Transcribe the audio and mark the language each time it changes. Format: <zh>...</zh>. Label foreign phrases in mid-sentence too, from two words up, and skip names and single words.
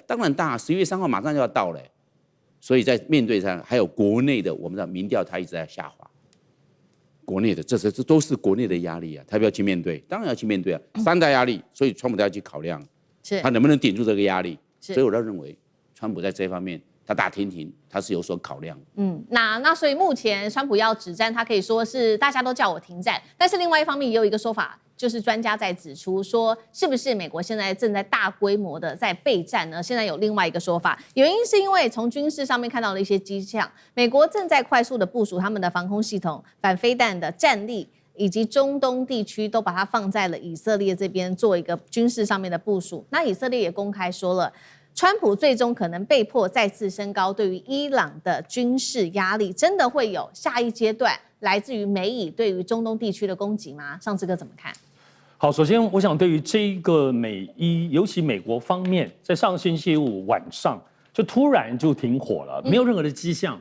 <zh>當然大。11月3號馬上就要到了，所以在面對上還有國內的，我們的民調他一直在下滑。國內的這都是國內的壓力啊，他要不要去面對？當然要去面對啊，3大壓力，所以川普都要去考量，他能不能頂住這個壓力？所以我倒認為，川普在這方面。他打天庭，他是有所考量。那所以目前川普要止戰，他可以說是大家都叫我停戰，但是另外一方面也有一個說法，就是專家在指出說，是不是美國現在正在大規模的在備戰呢？現在有另外一個說法，原因是因為從軍事上面看到了一些跡象，美國正在快速的部署他們的防空系統、反飛彈的戰力，以及中東地區都把它放在了以色列這邊做一個軍事上面的部署。那以色列也公開說了，川普最終可能被迫再次升高對於伊朗的軍事壓力，真的會有下一階段來自於美以對於中東地區的攻擊嗎？上次哥怎麼看？好，首先我想對於這個美伊，尤其美國方面，在上星期五晚上就突然就停火了，沒有任何的跡象。</zh>